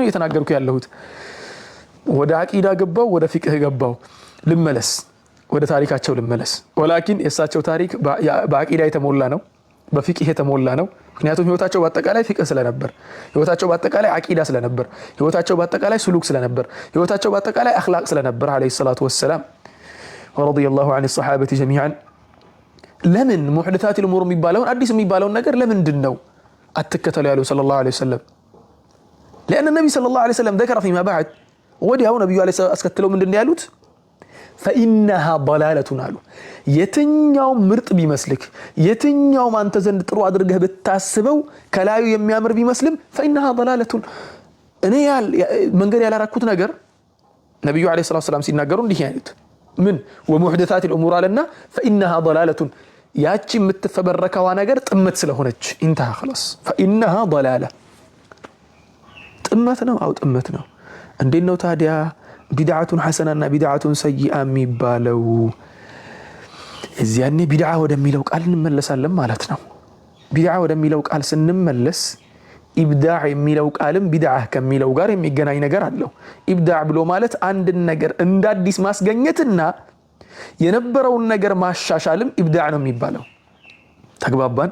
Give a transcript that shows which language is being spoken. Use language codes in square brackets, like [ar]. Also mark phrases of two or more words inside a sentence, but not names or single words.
[am] ነው እየተናገርኩ ያለሁት። ወደ አቂዳ ገባው፣ ወደ ፊቅህ ገባው። ልመለስ ወደ ታሪካቸው ልመለስ። ወላኪን የእሳቸው ታሪክ በአቂዳ የተሞላ ነው፣ በፊቅህ የተሞላ ነው። ምክንያቱም ህይወታቸው በአጠቃላይ ፊቅህ ስለነበር፣ ህይወታቸው በአጠቃላይ አቂዳ ስለነበር፣ ህይወታቸው በአጠቃላይ ስሉክ ስለነበር፣ ህይወታቸው በአጠቃላይ አኽላቅ ስለነበር [ar] عليه الصلاة والسلام ورضي الله عن الصحابة جميعا። [am] ለምን [ar] محدثات الأمور [am] የሚባለውን አዲስ የሚባለውን ነገር ለምንድን ነው አትከተሉ ያለው [ar] صلى الله عليه وسلم? لأن النبي صلى الله عليه وسلم ذكر فيما بعد [am] ወዲያው ነብዩ [ar] عليه السلام [am] አስከትለው ምንድን ነው ያሉት? [ar] فإنها ضلالة [am] አሉ። የትኛው ምርጥ ቢመስልክ የትኛው አንተ ዘንድ ጥሩ አድርገህ ብታስበው ከላዩ የሚያምር ቢመስልም [ar] فإنها ضلالة [am] እኔ መንገድ ያላራኩት ነገር ነብዩ [ar] عليه الصلاة والسلام [am] ሲናገሩ እንዲህ ያሉት ምን [ar] ومحدثات الأمور [am] አለና [ar] فإنها ضلالة [am] ያቺ የምትፈበረከዋ ነገር ጥመት ስለሆነች [ar] انتهى خلاص فإنها ضلالة [am] ጥመት ነው። አው ጥመት ነው። እንዴት ነው ታዲያ [ar] بدعةً حسنةً وبدعةً سيئة [am] የሚባለው? እዚያኔ ቢድዓ ወደሚለው ቃል እንመለሳለን ማለት ነው። ቢድዓ ወደሚለው ቃል ስንመለስ ኢብዳዕ የሚለው ቃልም ቢድዓ ከሚለው ጋር የሚገናኝ ነገር አለው። ኢብዳዕ ብሎ ማለት አንድን ነገር እንደ አዲስ ማስገኘትና የነበረውን ነገር ማሻሻልም ኢብዳዕ ነው የሚባለው። ተግባባን?